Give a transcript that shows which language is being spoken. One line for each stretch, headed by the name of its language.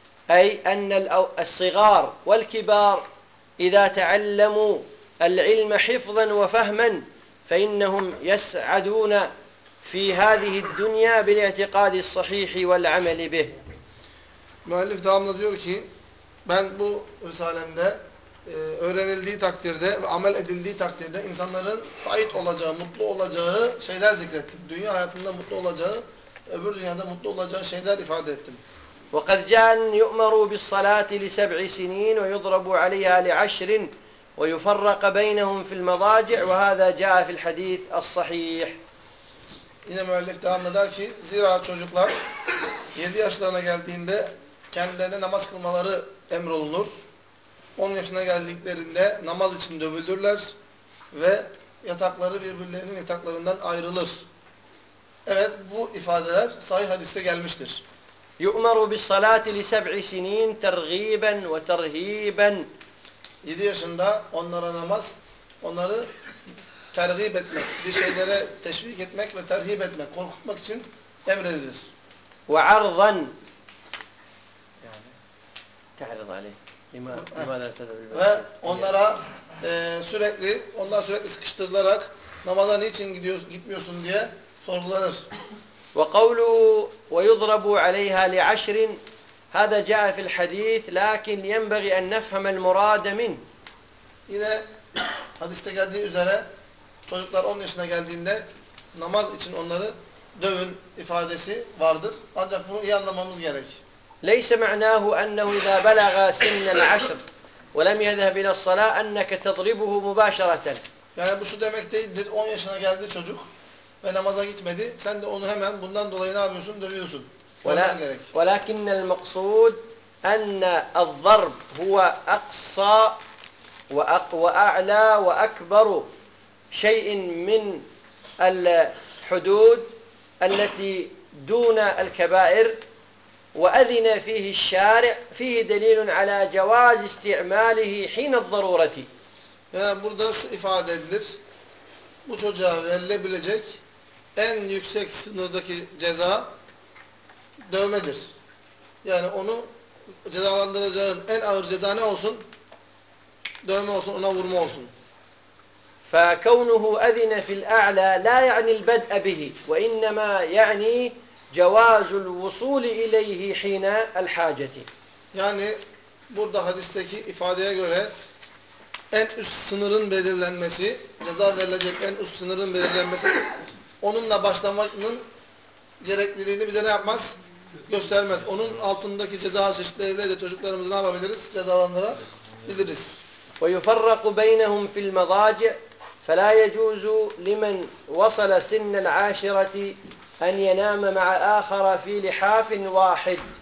Arabic: أي أن الصغار والكبار إذا تعلموا العلم حفظا وفهما فإنهم يسعدون في هذه الدنيا بالاعتقاد الصحيح والعمل به.
Turkish: Müellif devamlı diyor ki ben bu risalemde öğrenildiği takdirde ve amel edildiği takdirde insanların sait olacağı, mutlu olacağı şeyler zikrettim. Dünya hayatında mutlu olacağı, öbür dünyada mutlu olacağı şeyler ifade ettim.
Arabic: وقد جاء أن يؤمروا بالصلاة لسبع سنين ويضربوا عليها لعشر ويفرق بينهم في المضاجع وهذا جاء في الحديث الصحيح.
Turkish: Yine müellif devam eder ki zira çocuklar 7 yaşlarına geldiğinde kendilerine namaz kılmaları emrolunur. 10 yaşına geldiklerinde namaz için dövülürler ve yatakları birbirlerinin yataklarından ayrılır. Evet, bu ifadeler sahih hadiste gelmiştir.
Arabic: يؤمر بالصلاة لسبع سنين ترغيبا وترهيبا.
Turkish: 7 yaşında onlara namaz, onları terhib etmek, bir şeylere teşvik etmek ve terhib etmek, korkutmak için emredilir.
Arabic: وعرضا تعرض عليه لماذا تذهب الى
Turkish: ve onlara sürekli onlar sürekli sıkıştırılarak namaza niçin gitmiyorsun diye sorgulanır.
Arabic: وقوله ويضرب عليها لعشر هذا جاء في الحديث لكن ينبغي ان نفهم المراد منه.
Turkish: Yine hadiste geldiği üzere çocuklar 10 yaşına geldiğinde namaz için onları dövün ifadesi vardır. Ancak bunu iyi anlamamız gerek.
Arabic: ليس معناه أنه إذا بلغ سن العشر ولم يذهب إلى الصلاة أنك تضربه مباشرة.
Turkish: Yani bu şu demek değildir. 10 yaşına geldi çocuk ve namaza gitmedi. Sen de onu hemen bundan dolayı ne yapıyorsun? Dövüyorsun.
Arabic: ولكن المقصود أن الضرب هو أقصى وأعلى وأكبر شيء من الحدود التي دون الكبائر وأذن فيه الشارع فيه دليل على جواز استعماله حين الضرورة.
Turkish: Yani burada şu ifade edilir. Bu çocuğa verilebilecek en yüksek sınırdaki ceza dövmedir. Yani onu cezalandıracağın en ağır ceza ne olsun? Dövme olsun, ona vurma olsun.
Arabic: فكونه أذن في الأعلى لا يعني البدء به وإنما يعني جواز الوصول إليه حين الحاجة.
Turkish: Yani burada hadisteki ifadeye göre en üst sınırın belirlenmesi, ceza verilecek en üst sınırın belirlenmesi onunla başlamanın gerekliliğini bize ne yapmaz? Göstermez. Onun altındaki ceza çeşitleriyle de çocuklarımızı ne yapabiliriz? Cezalandırabiliriz.
Arabic: وَيُفَرَّقُ بَيْنَهُمْ فِي الْمَضَاجِعِ فَلَا يَجُوزُ لِمَنْ وَصَلَ سِنَّ الْعَاشِرَةِ أن ينام مع آخر في لحاف واحد.